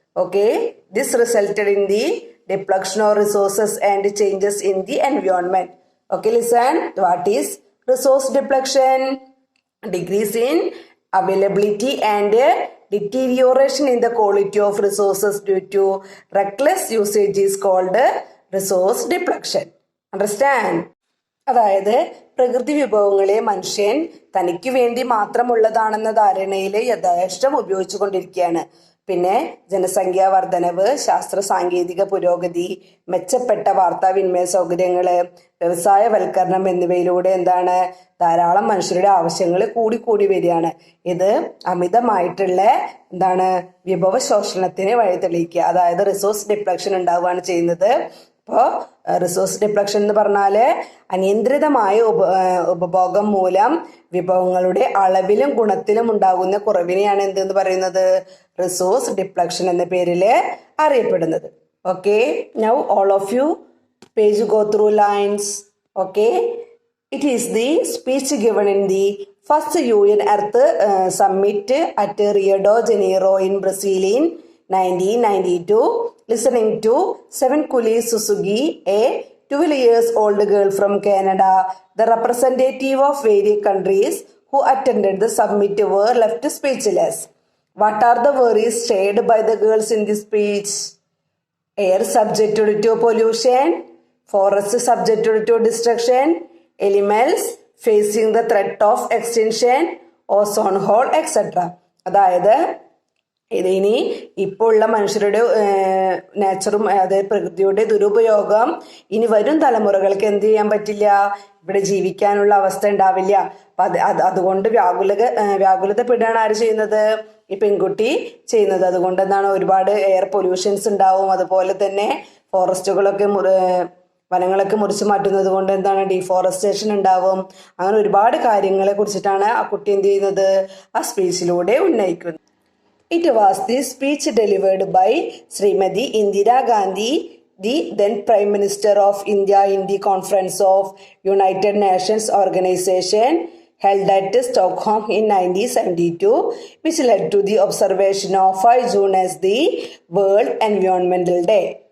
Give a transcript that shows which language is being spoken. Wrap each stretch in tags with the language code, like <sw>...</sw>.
<en>Okay, this resulted in the depletion of resources and changes in the environment. Okay, listen, what is resource depletion? Decrease in availability and deterioration in the quality of resources due to reckless usage is called resource depletion. Understand?</en> <ml>അതായത് പ്രകൃതി വിഭവങ്ങളെ മനുഷ്യൻ തനിക്ക് വേണ്ടി മാത്രമുള്ളതാണെന്ന ധാരണയിൽ യഥേഷ്ടം ഉപയോഗിച്ചുകൊണ്ടിരിക്കുകയാണ്. പിന്നെ ജനസംഖ്യാ വർധനവ്, ശാസ്ത്ര സാങ്കേതിക പുരോഗതി, മെച്ചപ്പെട്ട വാർത്താവിനിമയ സൗകര്യങ്ങള്, വ്യവസായവൽക്കരണം എന്നിവയിലൂടെ എന്താണ് ധാരാളം മനുഷ്യരുടെ ആവശ്യങ്ങൾ കൂടി വരികയാണ്. ഇത് അമിതമായിട്ടുള്ള വിഭവ ശോഷണത്തിന് വഴി തെളിയിക്കുക. അതായത് റിസോഴ്സ് ഡിപ്ലക്ഷൻ ഉണ്ടാവുകയാണ് ചെയ്യുന്നത്. അപ്പോൾ റിസോഴ്സ് ഡിപ്ലക്ഷൻ എന്ന് പറഞ്ഞാല് അനിയന്ത്രിതമായ ഉപഭോഗം മൂലം വിഭവങ്ങളുടെ അളവിലും ഗുണത്തിലും ഉണ്ടാകുന്ന കുറവിനെയാണ് എന്തെന്ന് പറയുന്നത് റിസോഴ്സ് ഡിപ്ലക്ഷൻ എന്ന പേരിൽ അറിയപ്പെടുന്നത്.</ml> <en>Okay, now all of you page go through lines. Okay, it is the speech given in the first UN Earth Summit at Rio de Janeiro in Brazil in 1992. Listening to Sevenkuli Suzuki, a 12-year-old girl from Canada. The representative of various countries who attended the summit were left speechless. What are the worries shared by the girls in this speech? Air subjected to pollution, forests subjected to destruction, animals facing the threat of extinction, ozone hole, etc.</en> <ml>അതായത് ഇതിനി ഇപ്പോൾ ഉള്ള മനുഷ്യരുടെ നേച്ചറും അതായത് പ്രകൃതിയുടെ ദുരുപയോഗം ഇനി വരും തലമുറകൾക്ക് എന്ത് ചെയ്യാൻ പറ്റില്ല, ഇവിടെ ജീവിക്കാനുള്ള അവസ്ഥ ഉണ്ടാവില്ല. അതുകൊണ്ട് വ്യാകുലതപ്പെടുകയാണ് ആര് ചെയ്യുന്നത്, ഈ പെൺകുട്ടി ചെയ്യുന്നത്. അതുകൊണ്ട് ഒരുപാട് എയർ പൊല്യൂഷൻസ് ഉണ്ടാവും. അതുപോലെ തന്നെ ഫോറസ്റ്റുകളൊക്കെ വനങ്ങളൊക്കെ മുറിച്ചു മാറ്റുന്നത് കൊണ്ട് ഡീഫോറസ്റ്റേഷൻ ഉണ്ടാവും. അങ്ങനെ ഒരുപാട് കാര്യങ്ങളെ കുറിച്ചിട്ടാണ് ആ കുട്ടി എന്ത് ചെയ്യുന്നത്, ആ സ്പീച്ചിലൂടെ ഉന്നയിക്കുന്നത്.</ml> <en>It was the speech delivered by Srimati Indira Gandhi, the then Prime Minister of India, in the Conference of United Nations Organization held at Stockholm in 1972, which led to the observation of 5 June as the World Environmental Day.</en>